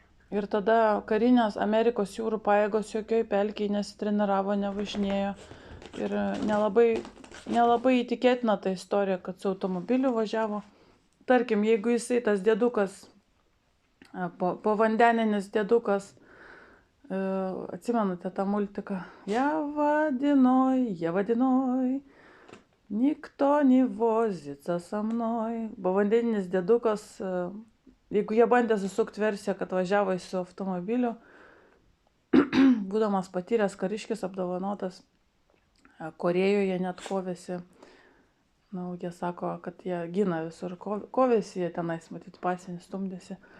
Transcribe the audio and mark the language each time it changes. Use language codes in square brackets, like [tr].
[lt] Ir tada karinės Amerikos jūrų pajėgos jokioj pelkiai nesitreniravo, nevažinėjo. Ir nelabai įtikėtina ta istorija, kad su automobiliu važiavo. Tarkim, jeigu jisai tas dėdukas, povandeninis dėdukas, atsimenate tą multiką? [ru] Я водяной, никто не возится со mной. [lt] Povandeninis dėdukas, jeigu jie bandė susukti versiją, kad važiavo su automobiliu, būdamas patyręs kariškis, apdovanotas, Korėjoje net kovėsi. Jie sako, kad jie gina visur kovėsi, jie tenais matyti pasienį stumdėsi.